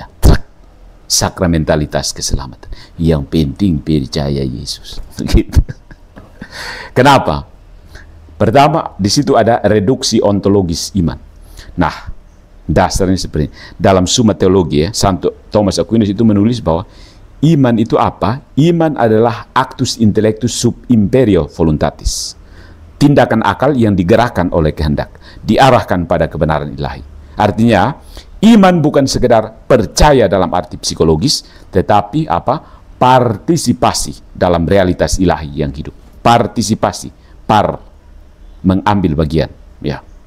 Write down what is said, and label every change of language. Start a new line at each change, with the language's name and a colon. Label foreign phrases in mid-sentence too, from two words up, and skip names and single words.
Indonesian: Sakramentalitas keselamatan. Yang penting percaya Yesus. Gitu. Kenapa? Pertama, di situ ada reduksi ontologis iman. Nah, dasarnya seperti ini. Dalam Summa Theologiae, Santo Thomas Aquinas itu menulis bahwa iman itu apa? Iman adalah
Latin: actus intellectus sub imperio voluntatis.
Indonesian: Tindakan akal yang digerakkan oleh kehendak, diarahkan pada kebenaran ilahi. Artinya, iman bukan sekedar percaya dalam arti psikologis, tetapi apa? Partisipasi dalam realitas ilahi yang hidup. Partisipasi, mengambil bagian, ya.